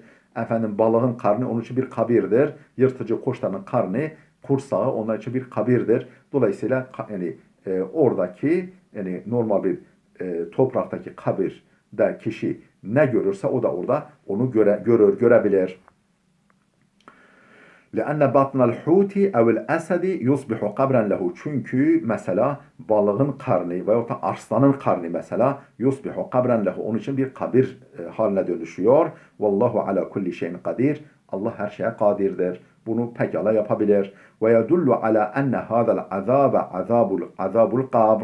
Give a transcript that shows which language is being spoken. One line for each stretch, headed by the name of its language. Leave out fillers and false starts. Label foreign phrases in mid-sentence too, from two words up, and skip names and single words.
Turkish: Efendim balığın karnı onun için bir kabirdir. Yırtıcı kuşların karnı, kursağı onlar için bir kabirdir. Dolayısıyla yani oradaki yani normal bir topraktaki kabirde kişi ne görürse o da orada onu görebilir.
Arabic: لأن بطن الحوت أو الأسد يصبح قبرا له.
Turkish: Çünkü mesela balığın karnı veyahut da arslanın karnı mesela
Arabic: يصبح قبرا له.
Turkish: Onun için bir kabir haline dönüşüyor.
Arabic: والله على كل شيء قدير.
Turkish: Allah her şeye kadirdir. Bunu pekala yapabilir.
Arabic: ويدل على أن هذا العذاب عذاب القبر.